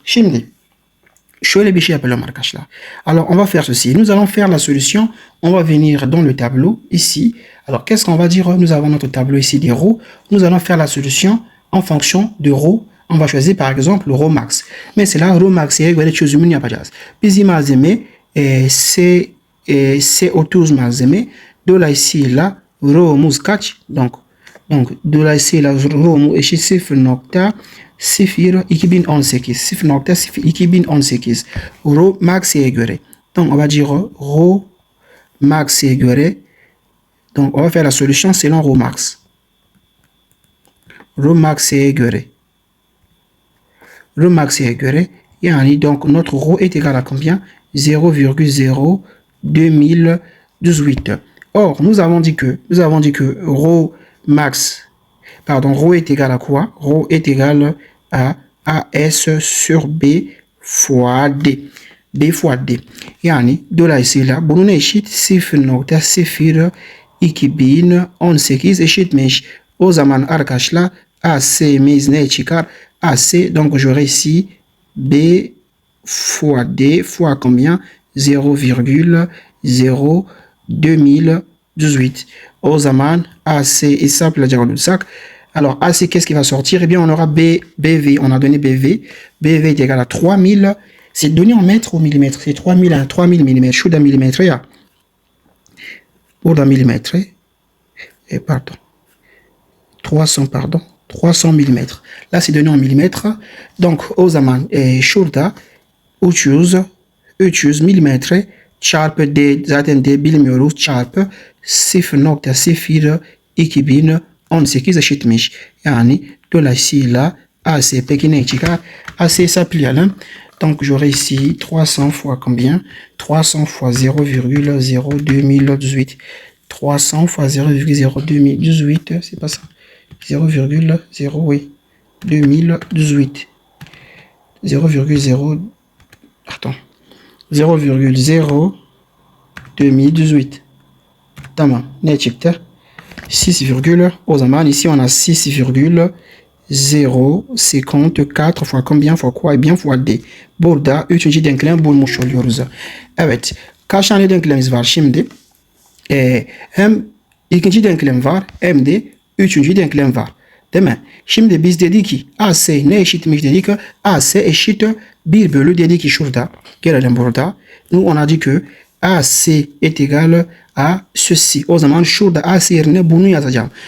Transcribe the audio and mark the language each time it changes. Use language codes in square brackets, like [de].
[tr] Şimdi, şöyle bir şey yapalım arkadaşlar. [fr] Alors, on va faire ceci. Nous allons faire la solution. On va venir dans le tableau, ici. Alors, qu'est-ce qu'on va dire? Nous avons notre tableau ici des rho. Nous allons faire la solution en fonction de rho. On va choisir par exemple le rho max. [tr] Mesela rho max'e göre çözümünü yapacağız. Bizim malzeme C30 malzeme. Dolayısıyla rho'muz kaç? Donc dolayısıyla rho'mu eşit 0,0 2018. 0,0 2018. Rho max'e göre. [fr] Donc on va dire [tr] rho max'e göre. [fr] Donc on va faire la solution selon rho max. [tr] Rho max'e göre. Rho max'e göre. [fr] Yani donc notre rho est égal à combien? 0,02018. Or, nous avons dit que rho max, pardon, rho est égal à quoi? Rho est égal à AS sur B fois D. B fois D. [tr] Yani dolayısıyla bunun eşit 0,0 2018 eşitmiş. O zaman arkadaşlar AC'miz ne çıkar? [fr] AC, donc j'aurai ici B fois D fois combien? 0,02018. [tr] O zaman AC hesaplayacak olursak, [fr] alors AC qu'est-ce qui va sortir? Eh bien on aura BV, on a donné BV. BV est égal à 3000. C'est donné en mètres ou millimètres? C'est 3000 à 3000 mm. [tr] Şurada millimètre ya. Burada millimètre. [fr] Et pardon. 300 mm. Là, c'est donné en millimètres. [tr] Donc, o zaman şurada 300 mm çarpı D, zaten D bilmiyoruz, çarpı 0,0 2018 eşitmiş. Yani dolayısıyla AC peki ne çıkar? AC hesaplayalım. [fr] Donc, j'aurai ici 300 fois combien? 300 fois 0,02018. 300 fois 0,02018, c'est pas ça. 0,0, oui, 2018. 0,0, attends, 0,0 2018. [tr] Tamam, ne çıktı? 6, o zaman [fr] ici on a 6,054 fois combien? Fois quoi? Eh bien fois D. [tr] Burada üçüncü denklem bulmuş oluyoruz. Evet, kaç tane denklemimiz var şimdi? Hem ikinci denklem var hem de üçüncü denklem var. Değil mi? Şimdi biz dedik ki AC ne eşitmiş dedik ki AC eşit 1 bölü dedik ki şurada. Gelelim burada. [fr] Nous on a dit que AC est égal à ceci. [tr] O zaman şurada AC yerine bunu yazacağım.